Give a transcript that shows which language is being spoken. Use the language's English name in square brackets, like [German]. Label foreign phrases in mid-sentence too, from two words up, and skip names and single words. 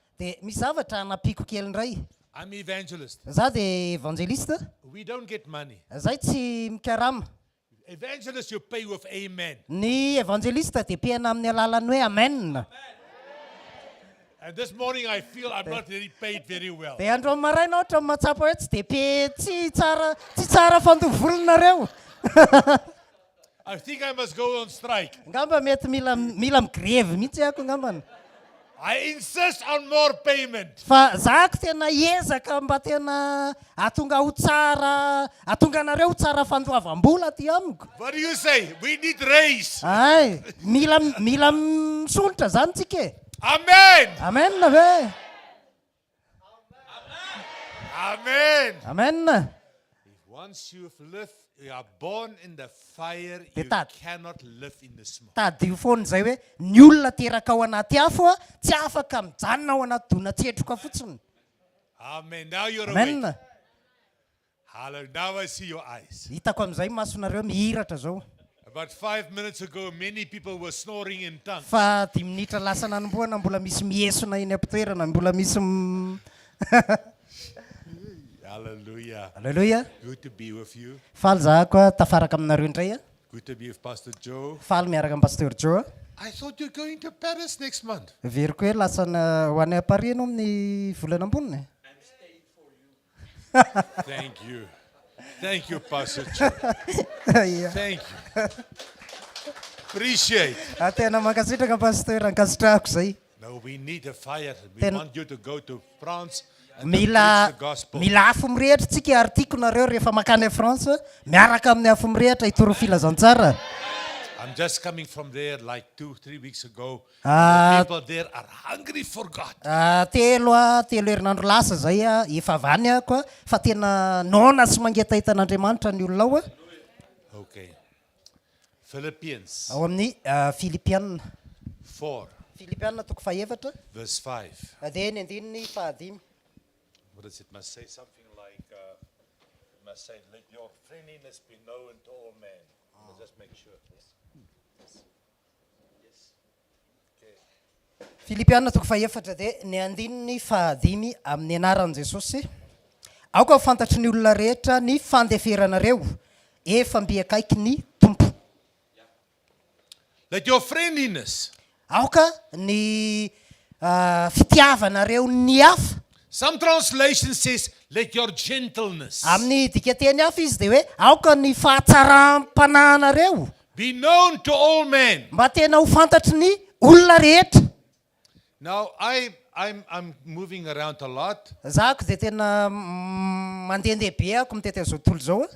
[Malagasy] dia misy zavatra napiko kely indray [English] I'm evangelist. [Malagasy] za dia evangelista [English] We don't get money. [Malagasy] zay tsy mikarama [English] Evangelist, you pay with amen. [Malagasy] ny evangelista dia piana amin'ny alalany hoe amen [English] And this morning I feel I'm not really paid very well. [Malagasy] dia andro amin'ny maraina ohatra matsapa hoe tsy dia pe tsy tsara fandovolonareo [English] I think I must go on strike. [Malagasy] ngamba mety mila migrevy mihitsy ako ngambany [English] I insist on more payment. [Malagasy] fa zako tena ezaka mba tena atonga ho tsara atonga anareo ho tsara fandoavam-bola ty amiko [English] What do you say? We need raise. [Malagasy] ay mila misolotra zany tsika e [English] Amen. [Malagasy] amen ve [English] Amen. [Malagasy] amen [English] Once you've lived, you are born in the fire, [Malagasy] Dia [English] you [Malagasy] tady. [English] cannot live in the smoke. [Malagasy] tady foana zay hoe ny olona teraka ao anaty afo a tsy afaka mijanona ao anaty dona-tsetroka fotsiny [English] Amen. Now you're [Malagasy] amen [English] awake. Hallelujah. Now I see your eyes. [Malagasy] hitako amin'izay masonareo mihiratra zao [English] About 5 minutes ago, many people were snoring in tongues. [Malagasy] fa 10 minitra lasa nanomboana mbola misy miesona iny am-pitoerana mbola misy [English] Hallelujah. [Malagasy] alleluia [English] Good to be with you. [Malagasy] faly za koa tafaraka aminareo indray a [English] Good to be with Pastor Joe. [Malagasy] faly miaraka amin'ny pasteur Joe [English] I thought you're going to Paris next month. [Malagasy] veriko hoe lasa ho any Paris anao amin'ny volana amboniny [English] Thank you. Thank you, Pastor Joe. Thank you. Appreciate. [Malagasy] tena mankasitraka pasteur ankasitrahako zay [English] No, we need a fire. We Then- want you to go to France and to [Malagasy] mila [English] preach the gospel. [Malagasy] mila afo mirehitra tsika artiko nareo rehefa makany France miaraka amin'ny afo mirehitra hitoro filazantsara [English] I'm just coming from there like 2-3 weeks ago. Ah. The people there are hungry for God. [Malagasy] telo herinandro lasa zay a efa avany ako a fa tena nona sy mangetaita an'Andriamanitra ny olona ao a [English] Okay. Philippians [Malagasy] ao amin'ny Filipianina [English] 4, [Malagasy] Filipianina toko fahaefatra [English] verse 5. [Malagasy] dia ny andininy fahadimy [English] What does it must say? Something like, it must say, let your friendliness be known to all men. Let's just make sure. Yes. Okay. [Malagasy] Filipianina toko fahaefatra dia ny andininy fahadimy amin'ny anaran'i Jesosy aoka ho fantatry ny olona rehetra ny fandeferanareo efa mbiakaiky ny tompo [English] Let your friendliness. [Malagasy] aoka ny fitiavanareo ny hafa [English] Some translation says, let your gentleness [Malagasy] amin'ny dikateny hafa izy dia hoe aoka ny fahatsaram-panahinareo [English] be known to all men. [Malagasy] mba tena ho fantatry ny olona rehetra [English] Now, I'm moving around a lot. [Malagasy] zako dia tena mandehandeha be ako mitety azao tontolo zao a